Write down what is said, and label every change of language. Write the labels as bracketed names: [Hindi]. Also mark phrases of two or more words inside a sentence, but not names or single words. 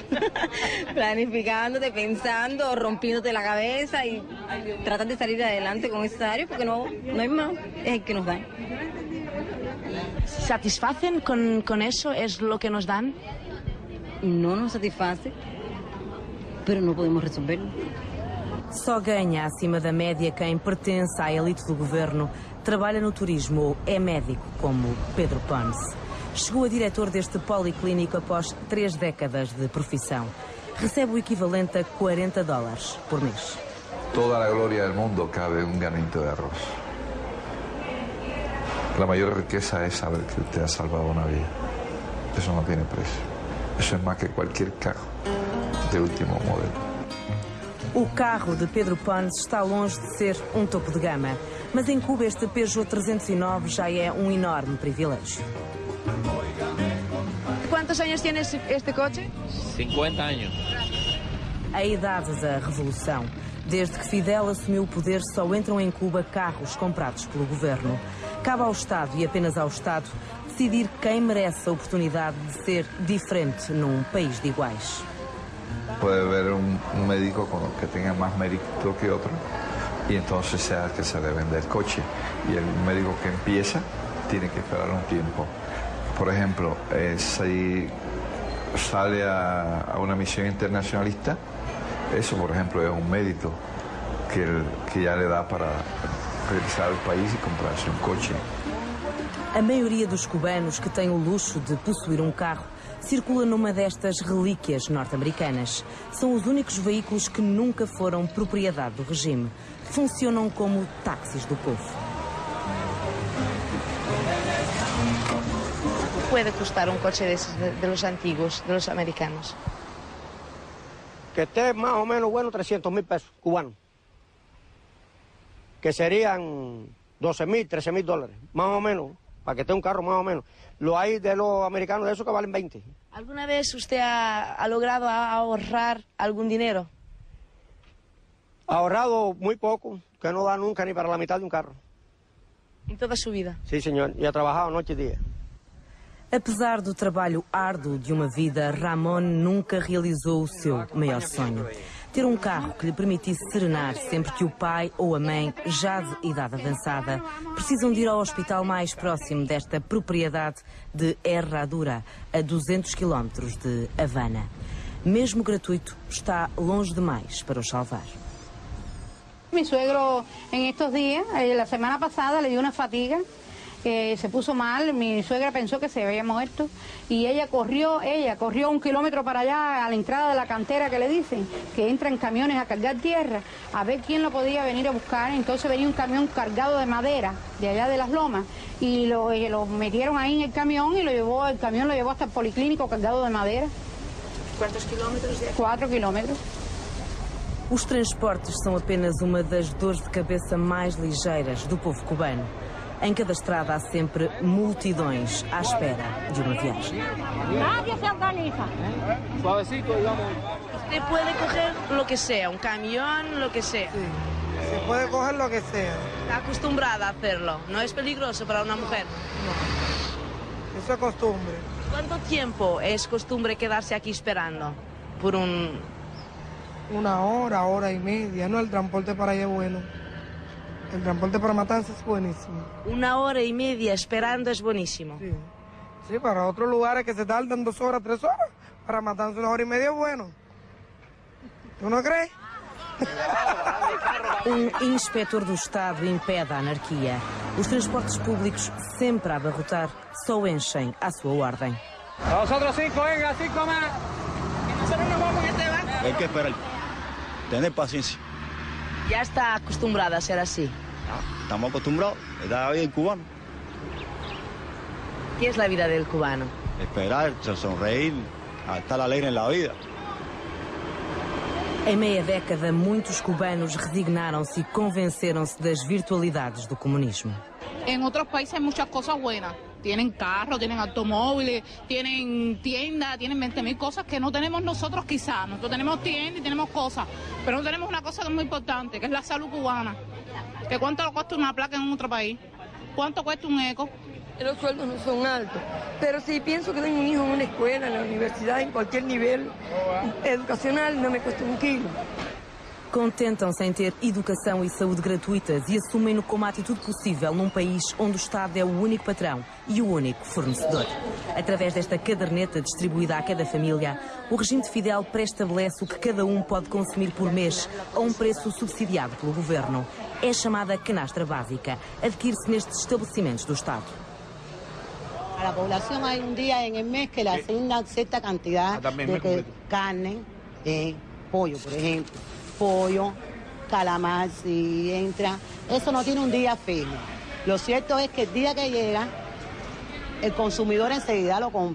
[Spanish] Planificándote, pensando, rompiéndote la cabeza y tratar de salir adelante con ese salario porque no hay más, es el que nos dan. ¿Satisfacen con eso? ¿Es lo que nos dan? No nos satisface, pero [Portuguese] não podemos resolver. Só ganha acima da média quem pertence à elite do governo, trabalha no turismo ou é médico, como Pedro Ponce. Chegou a diretor deste policlínico após 3 décadas de profissão. Recebe o equivalente a 40 dólares por mês. [Spanish] Toda la gloria del mundo cabe en un granito de arroz. La mayor riqueza es saber que usted ha salvado una vida. Eso no tiene precio. Eso es más que cualquier carro de último modelo. [Portuguese] O carro de Pedro Ponce está longe de ser um topo de gama, mas em Cuba este Peugeot 309 já é um enorme privilégio. [Spanish] ¿Cuántos años tiene este coche? 50 años. [Portuguese] A idade da revolução. Desde que Fidel assumiu o poder, só entram em Cuba carros comprados pelo governo. Cabe ao Estado e apenas ao Estado decidir quem merece a oportunidade de ser diferente num país de iguais. [Spanish] Puede haber un médico que tenga más mérito que otro y entonces sea el que se le vende el coche. Y el médico que empieza tiene que esperar un tiempo. Por ejemplo, si sale a una misión internacionalista, eso por ejemplo es un mérito que ya le da para regresar al país y comprarse un coche. [Portuguese] A maioria dos cubanos que têm o luxo de possuir um carro circula numa destas relíquias norte-americanas. São os únicos veículos que nunca foram propriedade do regime. Funcionam como táxis do povo. [Spanish] ¿Puede costar un coche de los antiguos, de los americanos? Que esté más o menos bueno 300.000 pesos cubanos. Que serían 12.000, 13.000 dólares, más o menos, para que esté un carro más o menos. Lo hay de los americanos de esos que valen 20. ¿Alguna vez usted ha logrado ahorrar algún dinero? Ha ahorrado muy poco, que no da nunca ni para la mitad de un carro. ¿En toda su vida? Sí, señor, y ha trabajado noche y día. [Portuguese] Apesar do trabalho árduo de uma vida, Ramón nunca realizou o seu maior sonho. Ter um carro que lhe permitisse serenar sempre que o pai ou a mãe, já de idade avançada, precisam de ir ao hospital mais próximo desta propriedade de Herradura, a 200 quilómetros de Havana. Mesmo gratuito, está longe demais para os salvar. [Spanish] Mi suegro en estos días, la semana pasada, le dio una fatiga. Se puso mal, mi suegra pensó que se había muerto y ella corrió 1 kilómetro para allá a la entrada de la cantera que le dicen, que entran camiones a cargar tierra, a ver quién lo podía venir a buscar. Entonces venía un camión cargado de madera de allá de las lomas y lo metieron ahí en el camión y el camión lo llevó hasta el policlínico cargado de madera. ¿Cuántos kilómetros? 4 kilómetros. [Portuguese] Os transportes são apenas uma das dores de cabeça mais ligeiras do povo cubano. Em cada estrada há sempre multidões à espera de uma viagem. [Spanish] Nadie se organiza. Suavecito, digamos. Usted puede coger lo que sea, un camión, lo que sea. Sí, se puede coger lo que sea. Está acostumbrada a hacerlo. ¿No es peligroso para una mujer? No. Eso es costumbre. ¿Cuánto tiempo es costumbre quedarse aquí esperando por un...? 1 hora, hora y media. No, el transporte para allá es bueno. El transporte para Matanzas es buenísimo. 1 hora y media esperando es buenísimo. Sí. Sí, para otros lugares que se tardan 2 horas, 3 horas, para Matanzas 1 hora y media es bueno. ¿Tú no crees? [Portuguese] Inspetor do Estado impede a anarquia. Os transportes públicos, sempre a abarrotar, só enchem à sua ordem. [Spanish] Nosotros 5, venga, 5 más. Nosotros nos vamos en este barco. Hay que esperar, tener paciencia. Ya está acostumbrada a ser así. Estamos acostumbrados, es la vida del cubano. ¿Qué es la vida del cubano? Esperar, sonreír, estar alegre en la vida. [Portuguese] Em meia década, muitos cubanos resignaram-se e convenceram-se das virtualidades do comunismo. [Spanish] En otros países hay muchas cosas buenas. Tienen carros, tienen automóviles, tienen tiendas, tienen 20.000 cosas que no tenemos nosotros quizás. Nosotros tenemos tiendas y tenemos cosas, pero no tenemos una cosa que es muy importante, que es la salud cubana. ¿Que cuánto cuesta una placa en otro país? ¿Cuánto cuesta un eco? Los sueldos no son altos, pero si pienso que tengo un hijo en una escuela, en la universidad, en cualquier nivel educacional, no me cuesta un kilo. [Portuguese] Contentam-se em ter educação e saúde gratuitas e assumem-no como a atitude possível num país onde o Estado é o único patrão e o único fornecedor. Através desta caderneta distribuída a cada família, o regime de Fidel pré-estabelece o que cada um pode consumir por mês a um preço subsidiado pelo governo. É chamada canastra básica. Adquire-se nestes estabelecimentos do Estado. [Spanish] A la población hay un día en el mes que le asignan cierta cantidad de carne, pollo, por ejemplo. Pollo, calamar, si entra. Eso no tiene un día fijo. Lo cierto es que el día que llega, el consumidor enseguida lo compra.